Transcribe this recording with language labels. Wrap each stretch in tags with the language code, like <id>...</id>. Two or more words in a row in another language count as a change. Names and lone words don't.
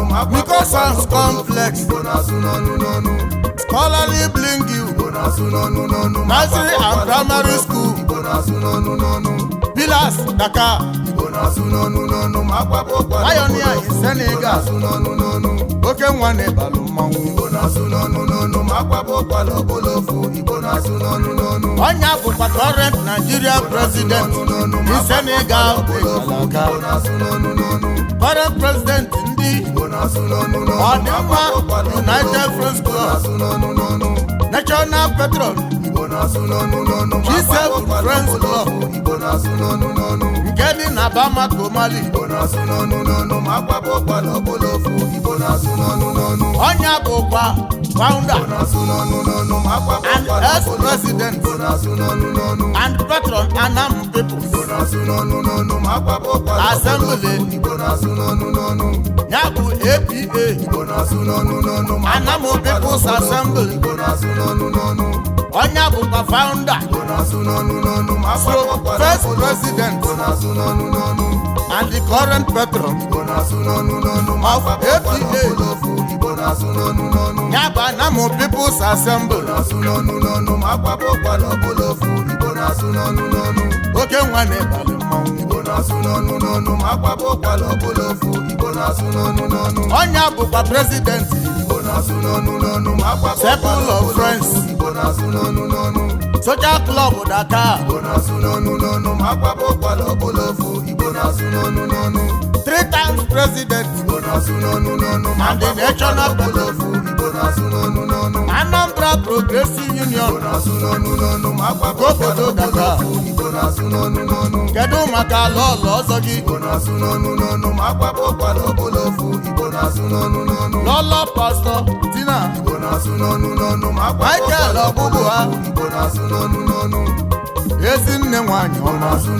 <en>Miko Sons Complex. Scholarly Bling You. Nursery and Primary School. Pillars Dakar. Pioneer in Senegal.</en> <ig>Oke nwa na-ebalụ mmanwụ. Onye bụkwa</ig> <en>current Nigeria President in Senegal. Current President</en> <ig>ndị Ọ dị mma,</ig> <en>United Friends Club, National Patron, G7 Friends Club,</en> <ig>nke dị na Bamako, Mali. Onye bụkwa</ig> <en>founder, and ex-president, and patron Anam People's Assembly.</en> <ig>Ya bụ A P A, Anam People's Assembly. Onye bụkwa</ig> <en>founder, so first president, and the current patron of A P A.</en> <ig>Ya bụ Anam People's Assembly. Oke nwa na-ebali mmanwụ. Onye bụkwa</ig> <en>president, Circle of Friends, Social Club Dakar, three times president, and the national president, Anambra Progressive Union, Obodo Dakar.</en> <ig>Kedu maka ala ọla ọzọ gị? Lọlọ Pastor Tina Michael Ọgbụgbụha, ezi nne nwanyị ọma.</ig>